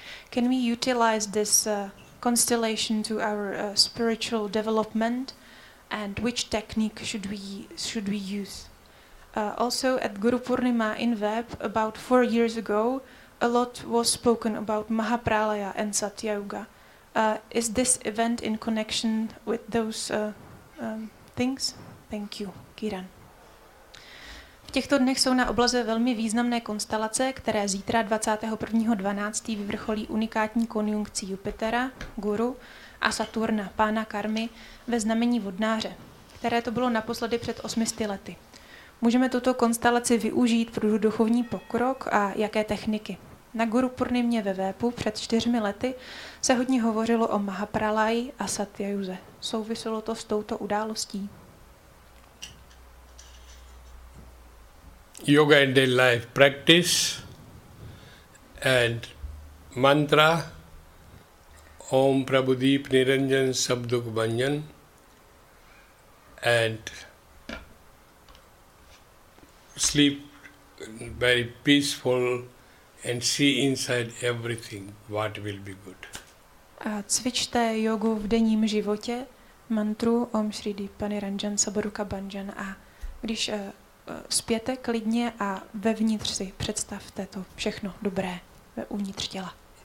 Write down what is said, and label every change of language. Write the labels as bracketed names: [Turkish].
[English] Can we utilize this constellation to our spiritual development, and which technique should we use? Also, at Guru Purnima in Veb, about 4 years ago, a lot was spoken about Mahapralaya and Satya Yuga. Is this event in connection with those things? Thank you, Kiran. [Czech] V těchto dnech jsou na oblaze velmi významné konstelace, které zítra 21.12. vyvrcholí unikátní konjunkci Jupitera, Guru, a Saturna, pána Karmy, ve znamení Vodnáře, které to bylo naposledy před 800 lety. Můžeme tuto konstelaci využít pro duchovní pokrok a jaké techniky? Na Guru Purnimě ve Vépu před 4 lety se hodně hovořilo o Mahapralaji a Satyayuze. Souviselo to s touto událostí? [English] Yoga and daily life practice and mantra Om Prabhudeep Niranjan Sabduk Banyan and sleep very peaceful and see inside everything what will be good. [Czech] A cvičte jogu v denním životě, mantru Om Shri Dipani Ranjan Sabaruka Banjan, a když spěte klidně a vevnitř si představte to všechno dobré uvnitř těla.